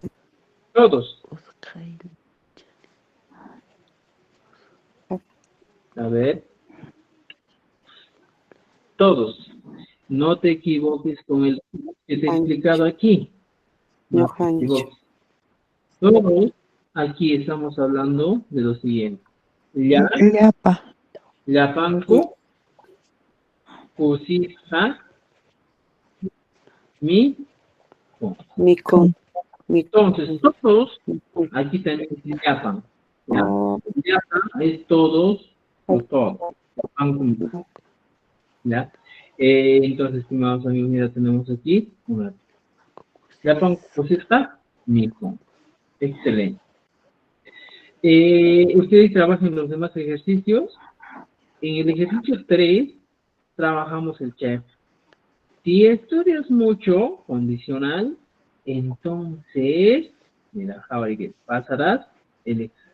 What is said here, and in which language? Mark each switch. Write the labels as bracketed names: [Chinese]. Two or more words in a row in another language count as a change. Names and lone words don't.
[Spanish] todos. A ver. Todos. No te equivoques con el que te he explicado aquí. No te [Quechua] Ñuqanchik. [Spanish] equivoques. Luego, aquí estamos hablando de lo siguiente. Ya, [Quechua] Llapa. llapanku, kusisqa, mi. Mikun. [Spanish] Entonces, todos, aquí también es llapan. ¿Ya? Oh, Llapan es todos, o todos. Panku. ¿Ya? Entonces, estimados amigos, mira, tenemos aquí una. [Quechua] Llapan kusisqa, [Spanish] mi. Excelente. Ustedes trabajan en los demás ejercicios. En el ejercicio 3 trabajamos el chef. Si estudias mucho, condicional, entonces, mira, Javi, que pasarás el examen.